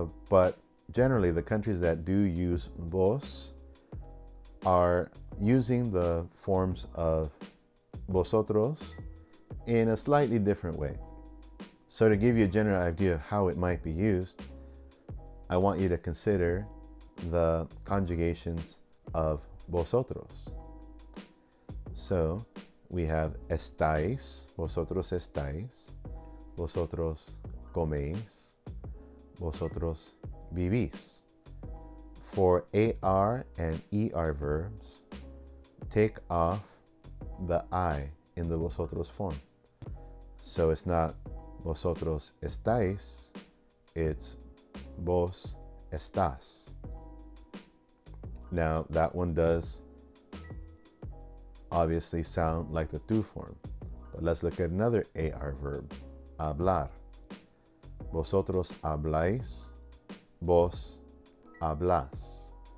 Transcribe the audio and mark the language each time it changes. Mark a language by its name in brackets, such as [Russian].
[English] But generally, the countries that do use vos are using the forms of vosotros in a slightly different way. So to give you a general idea of how it might be used, I want you to consider the conjugations of vosotros. So we have [Spanish] estáis, vosotros estáis, vosotros coméis, vosotros vivís. [English] For AR and ER verbs, take off the I in the vosotros form. So it's not [Spanish] vosotros estáis, [English] it's [Spanish] vos estás. [English] Now that one does obviously sound like the tú form, but let's look at another AR verb, hablar. [Spanish] Vosotros habláis, vos hablas.